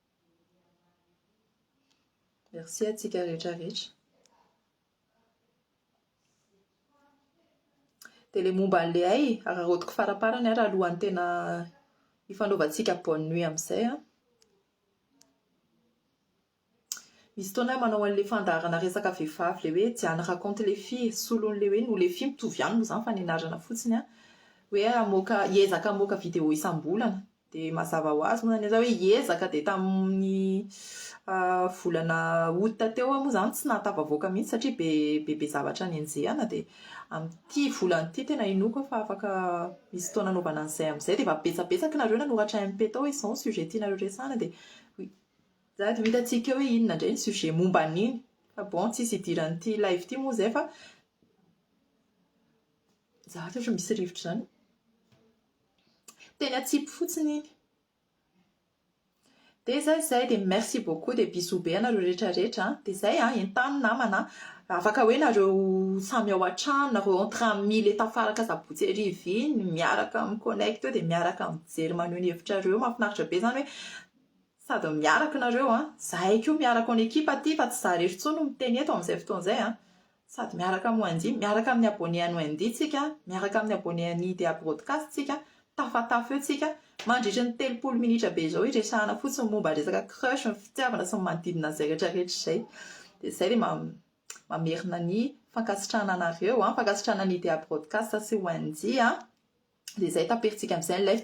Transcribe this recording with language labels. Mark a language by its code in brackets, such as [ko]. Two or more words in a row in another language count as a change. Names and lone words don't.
[mg] merci atsika rehetrarehetra dia le momba an'le ay ararodiko faraparany raha alohan'ny tena ifanaovantsika [fr] bonne nuit [mg] amin'izay misy fotoana manao an'le fandarana resaka vehivavy le hoe Diane raconte les filles solon'le hoe no le filles mitovy ihany moa zany fa ninarana fotsiny hoe amoaka hiezaka amoaka vidéo isam-bolana dia mazava ho azy moa zany hoe hiezaka dia tamin'ny volana août teo moa zany tsy nahatafavoaka mihitsy satria be zavatra nenjehana dia amin'ity volana ity tena inoko fa afaka misy fotoana anaovana an'izay amin'izay dia efa betsabetsaka nareo nanoratra MP tao hoe izao ny sujet tianareo resahana dia za dia hitantsika hoe inona indray ny sujet momba an'iny bon tsisy idiran'ity live ity moa zay fa za ohatra misy rivotra zany teny atsipy fotsiny iny de zay de [fr] merci beaucoup de bisous [mg] be anareo rehetrarehetra de zay entany namana afaka hoe nareo samy ao an-trano nareo [fr] entre amis [mg] le tafaraka sabotsy ariva iny miaraka miconnecte eo de miaraka mijery maneho ny hevitrareo mahafinaritra be zany hoe sady miaraka nareo zahay koa miaraka ny ekipa aty fa tsy za rery intsony no miteny eto amin'izay fotoan'izay sady miaraka moandy miaraka amin'ny abonné any Wendy tsika miaraka amin'ny abonné any Idea Broadcast tsika tafatafo eo tsika mandritra ny 30 minitra be zao iresahana fotsiny momba resaka crush ny fitiavana sy ny manodidina zay rehetrarehetra zay de zay de mamerina ny fankasitrahana anareo fankasitrahana ny Idea Broadcast sy Wendy de zay taperitsika amin'izay ny live